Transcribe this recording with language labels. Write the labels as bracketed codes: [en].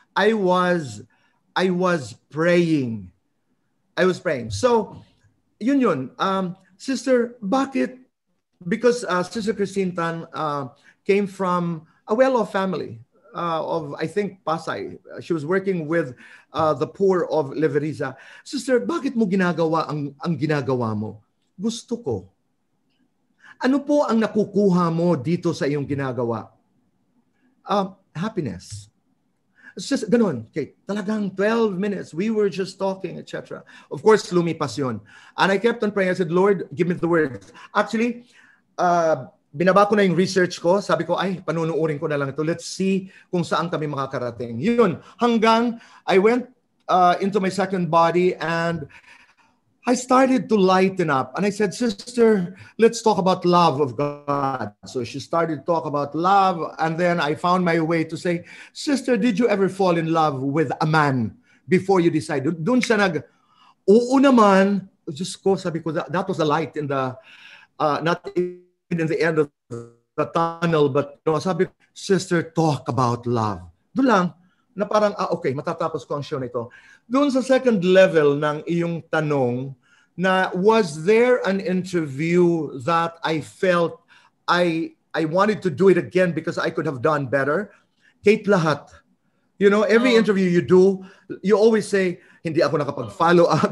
[en] I was praying. [tl] So, yun. [en] Sister, [tl] bakit? [en] Because Sister Christine Tan came from a well-off family of, I think, Pasay. She was working with the poor of Leveriza. [tl] Sister, bakit mo ginagawa ang ginagawa mo? Gusto ko. Ano po ang nakukuha mo dito sa iyong ginagawa? [en] Happiness. It's just ganun, Kate. Talagang 12 minutes. We were just talking, etc. Of course, [tl] lumipas yun. [en] And I kept on praying. I said, Lord, give me the words. Actually, [tl] binaba ko na yung research ko. Sabi ko, ay, panunuurin ko na lang ito. [en] Let's see [tl] kung saan kami makakarating. Yun. [en] Hanggang I went into my second body and I started to lighten up. And I said, Sister, let's talk about love of God. So she started to talk about love. And then I found my way to say, Sister, did you ever fall in love with a man before you decided? [tl] Doon siya oo naman. [en] Just ko, sabi ko, that was a light in the, not in the end of the tunnel, but sabi, sister, talk about love. [tl] Doon lang, na parang, okay, matatapos ko ang show na ito. Doon sa second level ng iyong tanong, na [en] was there an interview that I felt I wanted to do it again because I could have done better? Kate, lahat. Every interview you do, you always say, [tl] hindi ako nakapag-follow up.